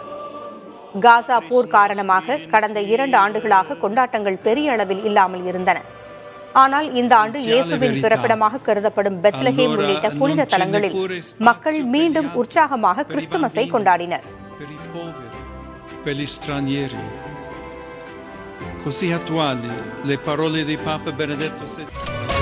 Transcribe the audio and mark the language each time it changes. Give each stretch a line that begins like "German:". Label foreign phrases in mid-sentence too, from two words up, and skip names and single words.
Tamil: காசா போர் காரணமாக கடந்த 2 ஆண்டுகளாக கொண்டாட்டங்கள் பெரிய அளவில் இல்லாமல் இருந்தன. ஆனால் இந்த ஆண்டு இயேசுவின் பிறப்பிடமாக கருதப்படும் பெத்லஹேம் உள்ளிட்ட புனித தலங்களில் மக்கள் மீண்டும் உற்சாகமாக கிறிஸ்துமஸை கொண்டாடினர்.
Italian: Così attuali le parole di Papa Benedetto XVI.